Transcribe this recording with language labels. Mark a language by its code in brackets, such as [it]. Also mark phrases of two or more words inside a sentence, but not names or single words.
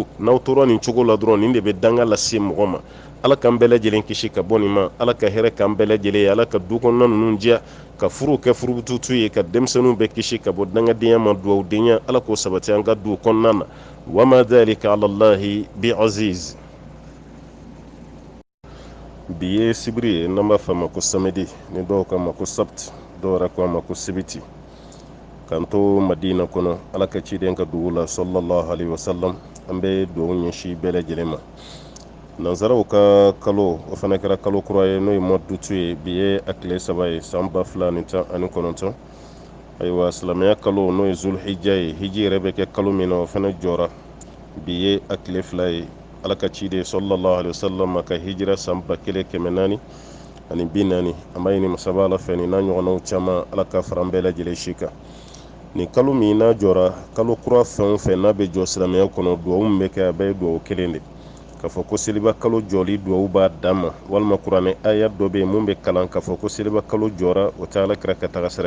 [bm] n'aw tora nin cogo la dɔrɔn nin de bɛ danga lase mɔgɔ ma. ala k'an bɛɛ lajɛlen kisi ka bɔ nin ma, ala ka hɛrɛ k'an bɛɛ lajɛlen ye, ala ka du kɔnɔna ninnu diya, ka furuw kɛ furututu ye, ka denmisɛnninw bɛɛ kisi ka bɔ dangadenya ma, duwawudenya ala k'o sabati an ka du kɔnɔna na. [ar] وما ذلك على الله بعزيز. [bm] bi ye sibiri ye, n'an b'a fɔ a ma ko samedi, ni dɔw k'a ma ko sabti, dɔw yɛrɛ k'a ma ko sibiti. k'an to madina kɔnɔ ala ka ciden ka dugu la [ar] صلى الله عليه وسلم, [bm] an bɛ dugawu ɲɛsin bɛɛ lajɛlen ma. nanzaraw ka kalo, o fana kɛra kalo kura ye, n'o ye [fr] mois d'août [bm] ye. bi ye a tile 3 ye, san 2019. ayiwa silamɛya kalo n'o ye zulhijja ye, hiji yɛrɛ bɛ kɛ kalo min na o fana jɔra. bi ye a tile 2 ye, ala ka ciden [ar] صلى الله عليه وسلم [bm] a ka hijira san 1440 ani 40. an b'a ɲini masaba ala fɛ nin n'a ɲɔgɔnnaw caman, ala ka fara an bɛɛ lajɛlen si kan. nin kalo min n'a jɔra, kalo kura fɛn o fɛn n'a bɛ jɔ silamɛya kɔnɔ, duwawu min bɛ kɛ a bɛɛ ye duwawu kelen de. k'a fɔ ko seliba kalo jɔli duwawu b'a dan ma, walima kuranɛ aya dɔ bɛ yen mun bɛ kalan k'a fɔ ko seliba kalo jɔra, o tɛ alakira ka taga sira ye.